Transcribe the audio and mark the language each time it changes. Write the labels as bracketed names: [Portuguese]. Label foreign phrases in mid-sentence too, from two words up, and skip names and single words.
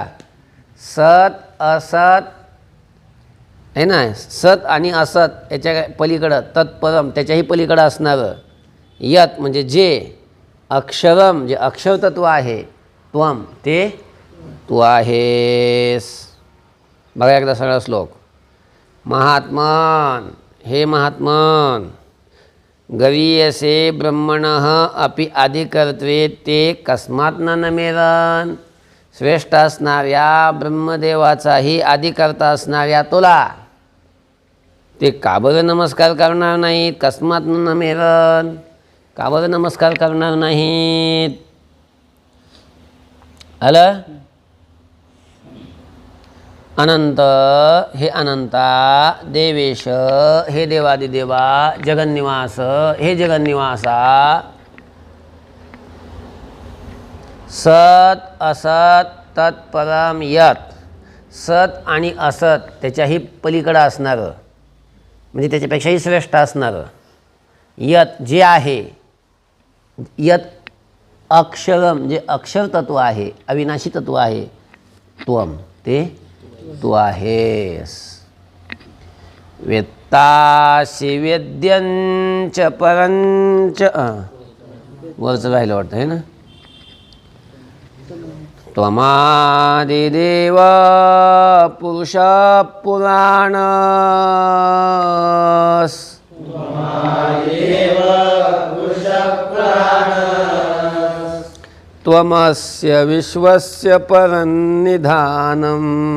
[Sanskrit] सत असत [Marathi] आहे ना, सत आणि असत याच्या पलीकडं, तत्परम त्याच्याही पलीकडं असणारं, यत म्हणजे जे, अक्षरम जे अक्षरतत्व आहे, त्वम ते तू आहेस. बघा एकदा सगळा श्लोक. [Sanskrit] महात्मन, हे महात्मन, गरीयसे ब्रह्मणः अपि आदिकर्तवे ते कस्मात न नमेरन, [Marathi] श्रेष्ठ असणाऱ्या ब्रह्मदेवाचाही आदिकर्ता असणाऱ्या तुला ते का बरं नमस्कार करणार नाहीत? [Sanskrit] कस्मात न नमेरन, [Marathi] का बरं नमस्कार करणार नाहीत? आलं? अनंत, हे अनंता, देवेश, हे देवादिदेवा, जगन्निवास, हे जगन्निवासा, [Sanskrit] सत असत तत्परम यत, [Marathi] सत आणि असत त्याच्याही पलीकडं असणारं म्हणजे त्याच्यापेक्षाही श्रेष्ठ असणारं, यत जे आहे, [Sanskrit] यत अक्षरम [Marathi] जे अक्षरतत्व आहे, अविनाशी तत्व आहे, त्वम ते तू आहेस. [Sanskrit] वेत्तासि वेद्यंच परंच, [Marathi] वरचं राहिलं वाटतं आहे ना. [Sanskrit] त्वमादिदेव पुरुष पुराणस, त्वमस्य विश्वस्य परन्निधानम्,